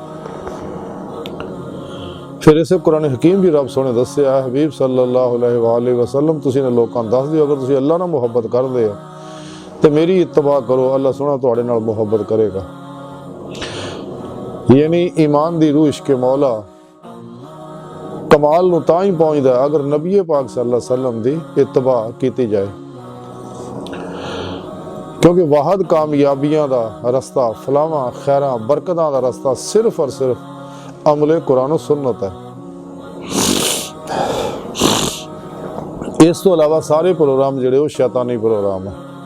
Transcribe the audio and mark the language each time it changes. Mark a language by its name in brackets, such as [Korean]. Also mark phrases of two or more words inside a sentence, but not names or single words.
[Punjabi] ਫਿਰ ਇਸੇ ਕੁਰਾਨ ਹਕੀਮ ਭੀ ਰੱਬ ਸੋਹਣੇ ਦੱਸਿਆ ਹਬੀਬ [Arabic] صلى الله عليه وسلم [Punjabi] ਤੁਸੀਂ ਨੇ ਲੋਕਾਂ ਦੱਸ ਦਿਓ ਅਗਰ ਤੁਸੀਂ ਅੱਲ੍ਹਾ ਨਾਲ ਮੁਹੱਬਤ ਕਰਦੇ ਹੋ ਤੋ ਮੇਰੀ ਇੱਤਬਾ ਕਰੋ, ਅੱਲ੍ਹਾ ਸੋਹਣਾ ਤੁਹਾਡੇ ਨਾਲ ਮੁਹੱਬਤ ਕਰੇਗਾ। ਯਾਨੀ ਈਮਾਨ ਦੀ ਰੂਹ ਇਸ਼ਕ ਮੌਲਾ ਕਮਾਲ ਨੂੰ ਤਾਂ ਹੀ ਪਹੁੰਚਦਾ ਅਗਰ ਨਬੀ ਪਾਕ [Arabic] صلى الله عليه وسلم [Punjabi] ਦੀ ਇੱਤਬਾ ਕੀ ਜਾਏ, ਕਿਉਂਕਿ ਵਾਹਦ ਕਾਮਯਾਬੀਆਂ ਦਾ ਰਸਤਾ ਫਲਾਵਾਂ ਖ਼ੈਰਾਂ ਬਰਕਤਾਂ ਦਾ ਰਸਤਾ ਸਿਰਫ਼ ਔਰ ਸਿਰਫ਼ ਅਮਲੇ ਕੁਰਾਨ ਔਰ ਸੁੰਨਤ ਹੈ। ਇਸ ਤੋ ਅਲਾਵਾ ਸਾਰੇ ਪ੍ਰੋਗਰਾਮ ਜਿਹੜੇ ਵੋ ਸ਼ੈਤਾਨੀ ਪ੍ਰੋਗਰਾਮ ਹੈ।